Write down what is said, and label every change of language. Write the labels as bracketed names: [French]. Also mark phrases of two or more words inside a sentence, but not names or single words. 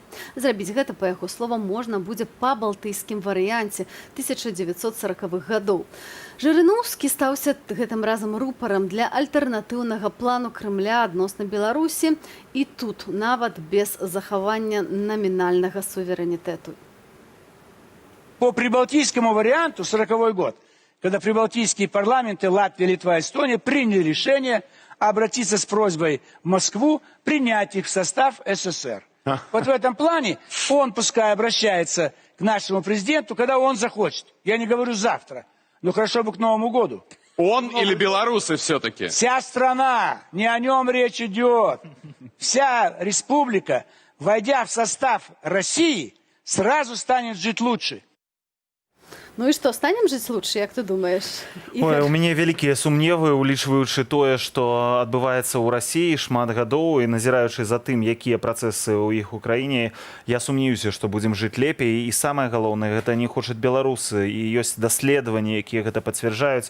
[Belarusian] Зрабіць гэта, па яго словам, можна будзе па балтыйскім варыянце 1940-х гадоў. Жырыноўскі стаўся гэтым разам рупарам для альтэрнатыўнага плану Крымля адносна Беларусі і тут нават без захавання намінальнага суверэнітэту. [Russian] По прибалтийскому варианту 1940 год, когда прибалтийские парламенты Латвия, Литва, Эстония приняли решение обратиться с просьбой в Москву принять их в состав СССР. Вот в этом плане он пускай обращается к нашему президенту, когда он захочет. Я не говорю завтра, но хорошо бы к Новому году. Он или белорусы все-таки? Вся страна, не о нем речь идет. Вся республика, войдя в состав России, сразу станет жить лучше. [Belarusian] Ну і што, станем жыць лучше, як ты думаеш? Ой, у мяне вялікія сумневы, улічваючы тое, што адбываецца ў Расіі шмат гадоў і назіраючы за тым, якія працэсы ў іх у краіне, я сумнеюся, што будзем жыць лепей. І самае галоўнае, гэта не хочуць беларусы. І ёсць даследаванні, якія гэта пацвярджаюць.